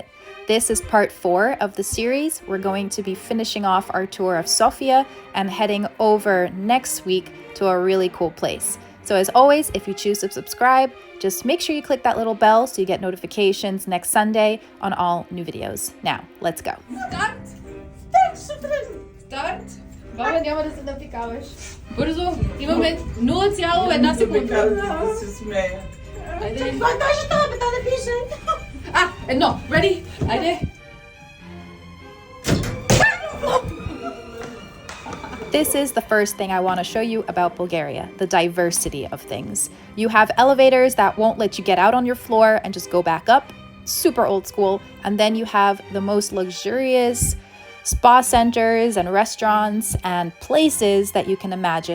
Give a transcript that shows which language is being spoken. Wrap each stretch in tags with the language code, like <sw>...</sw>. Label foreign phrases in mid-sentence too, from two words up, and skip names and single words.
<en>This is part 4 of the series. We're going to be finishing off our tour of Sofia and heading over next week to a really cool place. So as always, if you choose to subscribe, just make sure you click that little bell so you get notifications next Sunday on all new videos. Now, let's go.</en> <bg>Старт! Баба, няма да се напикаваш. Бързо, имаме 0,1 секунда. Да се смея. Айде. Това даже това бе, да пише. Едно, ready? Айде.</bg> <en>This is the first thing I want to show you about Bulgaria, the diversity of things. You have elevators that won't let you get out on your floor and just go back up, super old school, and then you have the most luxurious spa centers and restaurants and places that you can imagine.</en>